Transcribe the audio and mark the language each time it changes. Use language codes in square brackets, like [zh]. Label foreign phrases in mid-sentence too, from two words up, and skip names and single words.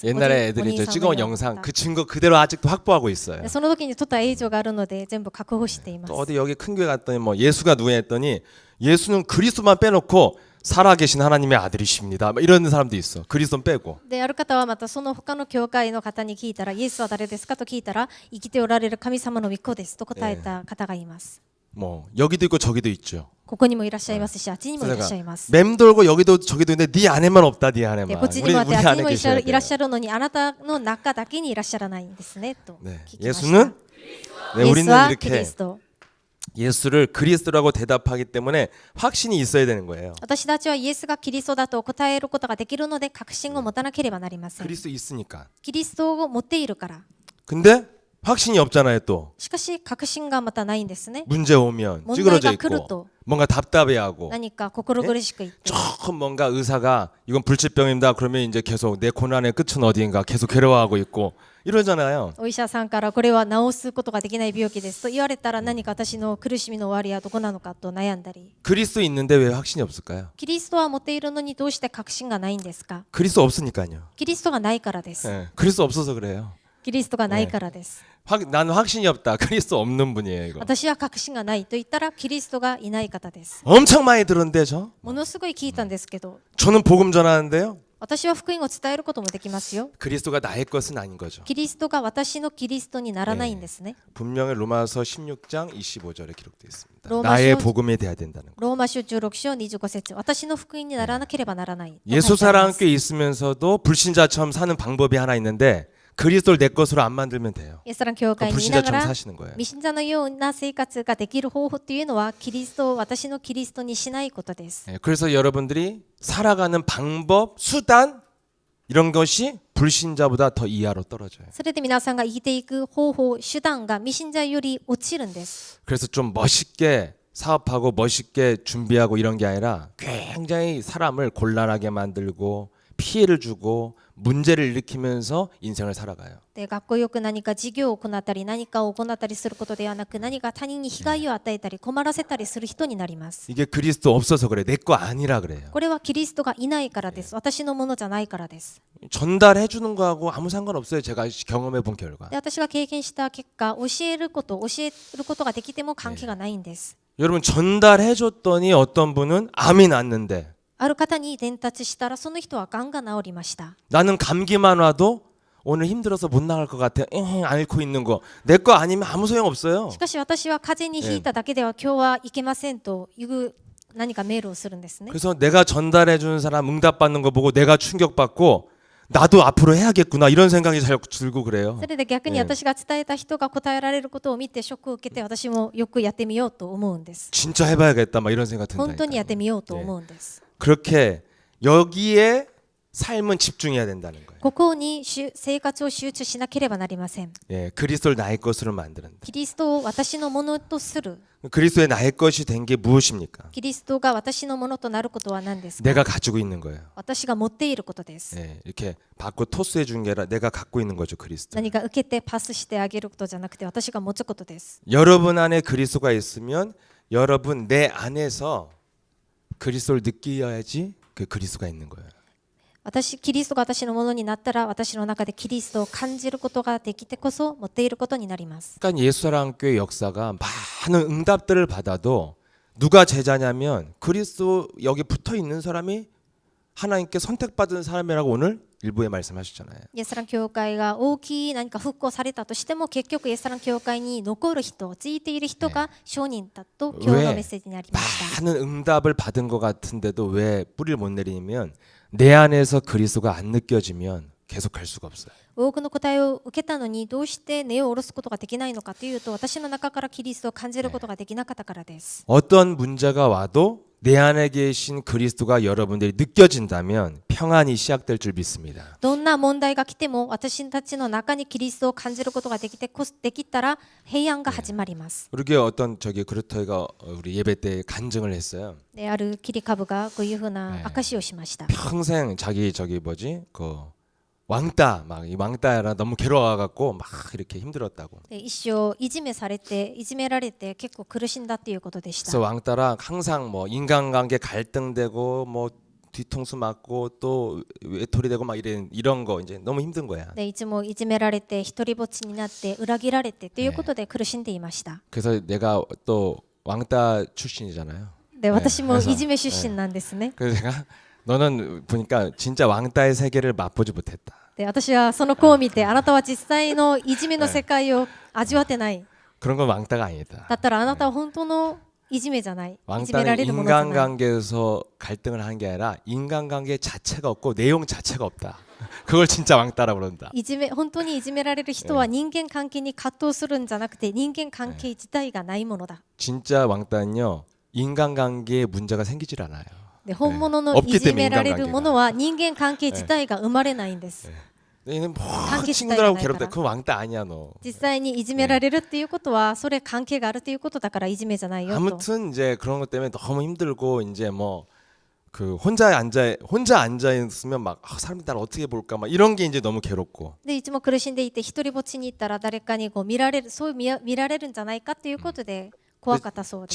[ko] 옛날에 [ja] お [ko] 애들이 [ja] 兄 [ko] 이제 [ja] さんの [ko] 찍어온 [ja] ような [ko] 영상 [ja] 方 [ko] 그 증거 그대로 아직도 확보하고 있어요. [ja] その時に撮った映像があるので全部確保しています。 [ko] 또 어디 여기 큰 교회 갔더니 뭐 예수가 누구냐 했더니 예수는 그리스도만 빼놓고 살아계신 하나님의 아들이십니다. 뭐 이런 사람도 있어. 그리스도 빼고. [ja] である方はまたその他の教会の方に聞いたらイエスは誰ですかと聞いたら生きておられる神様の御子ですと答えた方がいます。 [ko] 뭐 여기도 있고 저기도 있죠. [ja] ここにもいらっしゃいますしあっちにもいらっしゃいます。 [ko] 맴돌고 여기도 저기도 있는데 네 안에만 없다. 네 [ja] で [ko] 안에만. [ja] こっちにもあってあっち [ko] 안에 [ja] にもい [ko] 계셔야 [ja] らっ [ko] 돼요. [ja] しゃるのにあなたの中だけにいらっしゃらないんですねと [ko] 네. [ja] 聞きました。 [ko] 예수는 네, [ja] イエス [ko] 우리는 [ja] はキリ [ko] 이렇게 [ja] スト。 [ko] 예수를 그리스도라고 대답하기 때문에 확신이 있어야 되는 거예요. [ja] 私たちはイエスがキリストだと答えることができるので確信を持たなければなりません。 [ko] 그리스도 있으니까. [ja] キリストを持っているから。 [ko] 근데 확신이 없잖아요 또. [ja] しかし確信がまたないんですね。 [ko] 문제 오면 문제가 찌그러져 있고 그릇도. 뭔가 답답해하고 [ja] 何か心苦しく言って。 [ko] 조금 뭔가 의사가 이건 불치병입니다. 그러면 이제 계속 내 고난의 끝은 어디인가 계속 괴로워하고 있고 이러잖아요. [ja] お医者さんからこれは治すことができない病気ですと言われたら何か私の苦しみの終わりはどこなのかと悩んだり。 [ko] 그리스도 있는데 왜 확신이 없을까요? [ja] キリストは持っているのにどうして確信がないんですか？ [ko] 그리스도 없으니까요. [ja] キリストがないからです。 [ko] 예, 그리스도 없어서 그래요. [ja] キリストがないからです。 [ko] 나는 확신이 없다. 그리스도 없는 분이에요 이거. [ja] 私は確信がないと言ったらキリストがいない方です。 [ko] 엄청 많이 들었는데 저? [ja] ものすごい聞いたんですけど、 [ko] 저는 복음 전하는데요. [ja] 私は福音を伝えることもできますよ。 [ko] 그리스도가 나의 것은 아닌 거죠. [ja] キリストが私のキリストにならないんですね。 [ko] 분명히 로마서 16장 25절에 기록되어 있습니다. 로마서- 나의 복음이 돼야 된다는 거. [ja] ローマ書16章25節、私の福音にならなければならない。 [ko] 예수사랑 꽤 있으면서도 불신자처럼 사는 방법이 하나 있는데 그리스도를 내 것으로 안 만들면 돼요. [ja] イエスラの教会にいなが [ko] 불신자처럼 [ja] ら [ko] 사시는 거예요. [ja] 未信者のような生活ができる方法というのはキリストを私のキリストにしないことです。 [ko] 예, 그래서 여러분들이 살아가는 방법, 수단 이런 것이 불신자보다 더 이하로 떨어져요. [ja] それで皆さんが生きていく方法、手段が未信者より落ちるんです。 [ko] 그래서 좀 멋있게 사업하고 멋있게 준비하고 이런 게 아니라 굉장히 사람을 곤란하게 만들고 피해를 주고 문제를 일으키면서 인생을 살아가요. [ja] で学校よく何か事業を行ったり何かを行ったりすることではなく何か他人に被害を与えたり困らせたりする人になります。 [ko] 이게 그리스도 없어서 그래. 내 거 아니라 그래요. [ja] これはキリストがいないからです。私のものじゃないからです。 [ko] 전달해 주는 거하고 아무 상관없어요. 제가 경험해 본 결과. [ja] で私が経験した結果、教えることができても関係がないんです。 [ko] 여러분 전달해 줬더니 어떤 분은 암이 났는데 [ja] ある方に伝達したらその人はがんが治りました。 [ko] 나는 감기만 와도 오늘 힘들어서 못 나갈 것 같아. 앓고 있는 거. 내 거 아니면 아무 소용 없어요. [ja] しかし私は風邪にひいただけでは今日はいけませんという何かメールをするんですね。 [ko] 그래서 내가 전달해 주는 사람 응답받는 거 보고 내가 충격받고 나도 앞으로 해야겠구나 이런 생각이 잘 들고 그래요. [ja] それで逆に私が伝えた人が答えられることを見てショックを受けて私もよくやってみようと思うんです。 [ko] 진짜 해봐야겠다 막 이런 생각 [ja] 本当にやって [ko] 든다니까. [ja] みようと思うんです。 [ko] 그렇게 여기에 삶은 집중해야 된다는 거예요. [ja] ここに生活を集中しなければなりません。 [ko] 예, 그리스도를 나의 것으로 만드는다. [ja] キリストを私のものとする。 [ko] 그리스도의 나의 것이 된 게 무엇입니까? [ja] キリストが私のものとなることは何ですか？ [ko] 내가 가지고 있는 거예요. [ja] 私が持っていることです。 [ko] 예, 이렇게 받고 토스해 준 게 아니라 내가 갖고 있는 거죠, 그리스도. [ja] 何か受けてパスしてあげることじゃなくて私が持つことです。 [ko] 여러분 안에 그리스도가 있으면 여러분 내 안에서 그리스도를 느껴야지 그 그리스도가 있는 거예요. [ja] キリストが私のものになったら私の中でキリストを感じることができてこそ持っていることになります。 [ko] 그러니까 예수사랑교회 역사가 많은 응답들을 받아도 누가 제자냐면 그리스도 여기 붙어 있는 사람이 하나님께 선택받은 사람이라고 오늘 일부에 말씀하셨잖아요. [ja] イエスラン教会が大きい何か復興されたとしても結局イエスラン教会に残る人、ついている人が証人だと今日のメッセージにありました。 [ko] 많은 응답을 받은 것 같은데도 왜 뿌리를 못 내리냐면 내 안에서 그리스도가 안 느껴지면 계속 갈 수가 없어요. [ja] 多くの答えを受けたのにどうして根を下ろすことができないのかというと私の中からキリストを感じることができなかったからです。 [ko] 어떤 문제가 와도 내 안에 계신 그리스도가 여러분들이 느껴진다면 평안이 시작될 줄 믿습니다. [ja] どんな問題が来ても私たちの中にキリストを感じることができたら平安が始まります。 [ko] 그러게 어떤 그루터이가 우리 예배 때 간증을 했어요. [ja] である切り株がこういうふうな証しをしました。 [ko] 평생 자기 그 왕따 막 이 왕따라 너무 괴로워갖고 막 이렇게 힘들었다고. [ja] で一生いじめられて結構苦しんだっていうことでした。 [ko] 그래서 왕따라 항상 뭐 인간관계 갈등되고 뭐 뒤통수 맞고 또 외톨이 되고 막 이런 거 이제 너무 힘든 거야. [ja] でいつもいじめられて一人ぼっちになって裏切られてということで苦しんでいました。 [ko] 그래서 내가 또 왕따 출신이잖아요. [ja] で私もいじめ出身なんですね。 [ko] 그래서 제가 너는 보니까 진짜 왕따의 세계를 맛보지 못했다. [ja] で私はその子を見てあなたは実際のいじめの世界を味わってない。 [ko] 그런 건 왕따가 아니다. [ja] だったらあなたは本当のいじめじゃない。いじめら [ko] 왕따는 [ja] れるものじゃない。 [ko] 인간관계에서 갈등을 하는 게 아니라 인간관계 자체가 없고 내용 자체가 없다. 그걸 진짜 왕따라고 그런다. [ja] 本当にいじめられる人は人間関係に葛藤するんじゃなくて人間関係自体がないものだ。 [ko] 진짜 왕따는요. 인간관계에 문제가 생기질 않아요. [ja] で本物のいじめられるものは人間関係自体が生まれないんです。 [ko] 얘는 뭐 관계 친구들하고 지다가 괴롭다. 나니까. 그건 왕따 아니야 너. [ja] 実際にいじめられるっていうことはそれ関係があるということだからいじめじゃないよと。 [ko] 아무튼 이제 그런 것 때문에 너무 힘들고 이제 뭐 그 혼자 앉아 있으면 막 사람들이 나를 어떻게 볼까 막 이런 게 이제 너무 괴롭고. [ja] でいつも苦しんでいて一人ぼっちに行ったら誰かにこう見られるんじゃないかということで怖かったそうです。